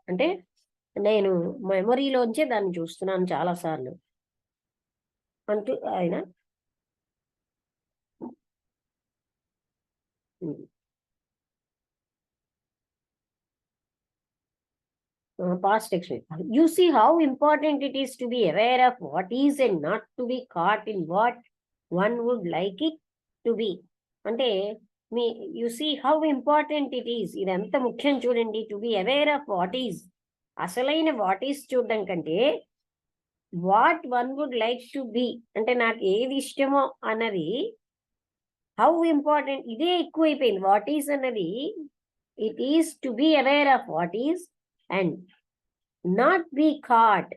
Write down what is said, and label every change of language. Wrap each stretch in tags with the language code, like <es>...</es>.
<te>అంటే నేను మెమొరీలోంచే దాన్ని చూస్తున్నాను చాలా సార్లు అంటూ ఆయన</te> <en>past experience. You see how important it is to be aware of what is and not to be caught in what one would like it to be. అంటే you see how important it is.</en> <te>ఇది ఎంత ముఖ్యం చూడండి.</te> <en>To be aware of what is.</en> <te>అసలైన</te> <en>what is</en> <te>చూడడం కంటే</te> <en>what one would like to be,</en> <te>అంటే నాకు ఏది ఇష్టమో అన్నది</te> <en>how important,</en> <te>ఇదే ఎక్కువైపోయింది.</te> <en>What is అన్నది, it is to be aware of what is and not be caught.</en>